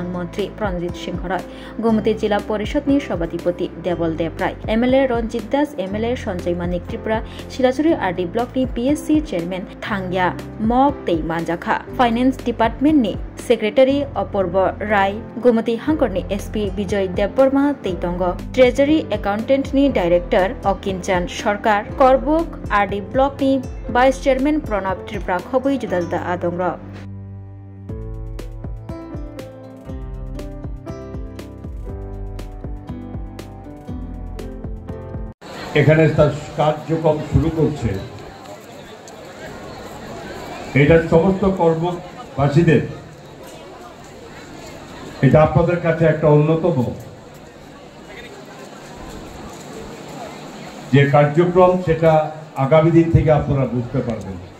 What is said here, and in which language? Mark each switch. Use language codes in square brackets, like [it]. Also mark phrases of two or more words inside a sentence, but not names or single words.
[trp] मन्त्री प्रनजित सिंह राय गोमती जिला परिषदनि सभापति देवल देवराय एमएलए रंजित दास एमएलए सञ्जय मानिक त्रिपुरा सिलाचुरी आरडी ब्लगनि पीएससी चेयरमैन थांगिया मक तेइमानजाखा फाइनेंस डिपार्टमेंटनि सेक्रेटारी अपूर्व राय गोमती हांकरनि एसपी विजय देवबर्मा तेइतंग ट्रेजरी एकाउंटेंटनि डायरेक्टर अकिनचान सरकार करबुक आरडी ब्लकनि वाइस चेयरमैन प्रणब त्रिपुरा खबै जुदा जुदा आदंग [bn] এখানে তার কার্যক্রম শুরু করছে এটা সমস্ত কর্মবাসীদের এটা আপনাদের কাছে একটা অন্যতম যে কার্যক্রম সেটা আগামী দিন থেকে আপনারা বুঝতে পারবেন